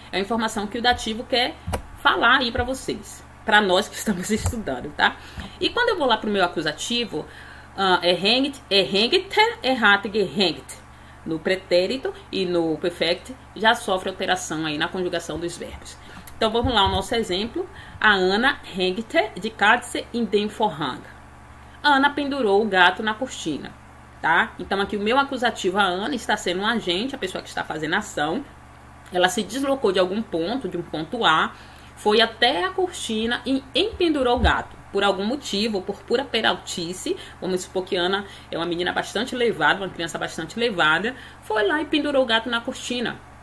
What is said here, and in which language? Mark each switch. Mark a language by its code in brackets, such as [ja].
[pt] É a informação que o dativo quer falar aí para vocês, para nós que estamos estudando, tá? E quando eu vou lá para o meu acusativo, [de] hängt, hängte, hat gehängt. [pt] No pretérito e no perfect já sofre alteração aí na conjugação dos verbos. Então vamos lá, o nosso exemplo. [de] A Ana hängte die Katze in den Vorhang. [pt] A Ana pendurou o gato na cortina, tá? Então aqui o meu acusativo, a Ana, está sendo um agente, a pessoa que está fazendo a ação. Ela se deslocou de algum ponto, de um ponto A, foi até a cortina e empendurou o gato. por algum motivo, por pura peraltice, vamos supor que Ana é uma menina bastante levada, uma criança bastante levada, foi lá e pendurou o gato na cortina.